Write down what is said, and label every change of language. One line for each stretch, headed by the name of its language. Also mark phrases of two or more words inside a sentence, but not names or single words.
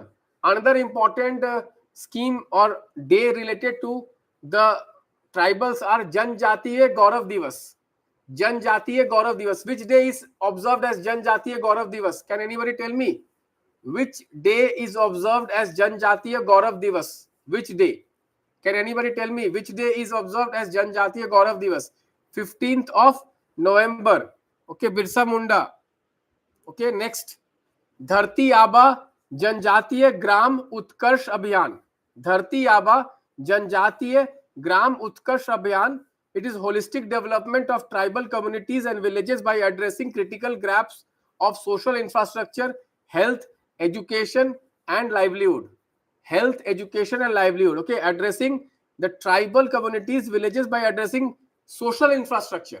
English: Another important scheme or day related to the tribals are Janjatiya Gaurav Divas. Janjatiya Gaurav Divas. Which day is observed as Janjatiya Gaurav Divas? Can anybody tell me? Which day is observed as Janjatiya Gaurav Divas? Which day? Can anybody tell me which day is observed as Janjatiya Gaurav Divas? 15th of November. Okay, Birsa Munda. Okay, next. Dharti Aba Janjatiya Gram Utkarsh Abhiyaan. Dharti Aba Janjatiya Gram Utkarsh Abhiyaan. It is holistic development of tribal communities and villages by addressing critical gaps of social infrastructure, health, education and livelihood. Health, education and livelihood. Okay, addressing the tribal communities, villages by addressing social infrastructure.